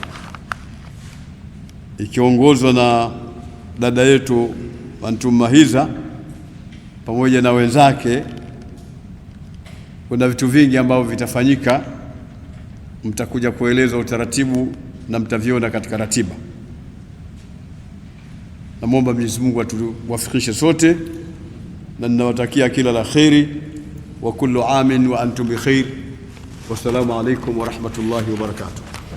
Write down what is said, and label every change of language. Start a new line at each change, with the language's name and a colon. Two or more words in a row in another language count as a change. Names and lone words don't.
Swahili: ikiongozwa na dada yetu Antum Mahiza pamoja na wenzake, kuna vitu vingi ambavyo vitafanyika, mtakuja kueleza utaratibu na mtaviona katika ratiba. Namwomba Mwenyezi Mungu atuwafikishe sote, na ninawatakia kila la kheri,
Arabic: وكل عام وأنتم بخير. والسلام عليكم ورحمة الله وبركاته.